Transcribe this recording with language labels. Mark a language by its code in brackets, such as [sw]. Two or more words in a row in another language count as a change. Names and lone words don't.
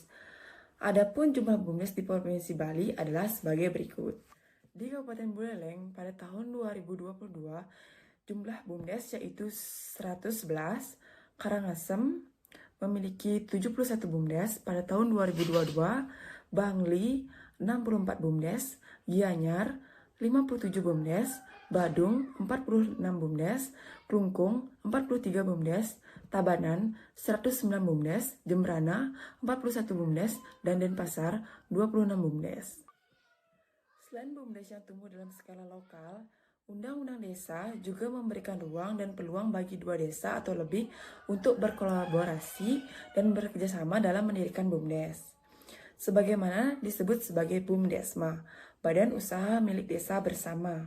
[id] Adapun jumlah BUMDes di Provinsi Bali adalah sebagai berikut. Di Kabupaten Buleleng pada tahun 2022, jumlah BUMDes yaitu 111, Karangasem memiliki 71 BUMDes pada tahun 2022, Bangli 64 BUMDes, Gianyar 57 BUMDes, Badung 46 BUMDes, Klungkung 43 BUMDes, Tabanan 109 BUMDes, Jembrana 41 BUMDes, dan Denpasar 26 BUMDes. Selain BUMDes yang tumbuh dalam skala lokal, Undang-Undang Desa juga memberikan ruang dan peluang bagi dua desa atau lebih untuk berkolaborasi dan bekerjasama dalam mendirikan BUMDes. Sebagaimana disebut sebagai BUMDesma, Badan Usaha Milik Desa Bersama.